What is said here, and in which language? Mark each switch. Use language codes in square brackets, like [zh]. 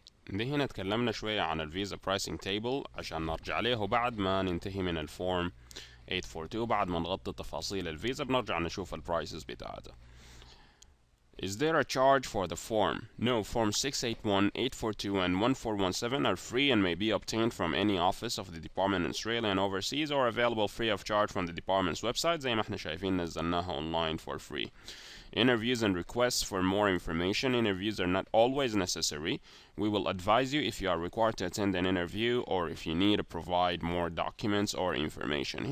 [ar] دي هنا اتكلمنا شوية عن الفيزا برايسنج تيبل عشان نرجع له بعد ما ننتهي من الفورم 842. بعد ما نغطي تفاصيل الفيزا بنرجع نشوف البرايسز بتاعتها. [en] Is there a charge for the form? No, Form 681, 842 and 1417 are free and may be obtained from any office of the department in Australia and overseas or available free of charge from the department's website. [ar] زي ما احنا شايفين نزلناها [en] online for free. Interviews and requests for more information. Interviews are not always necessary. We will advise you if you are required to attend an interview or if you need to provide more documents or information.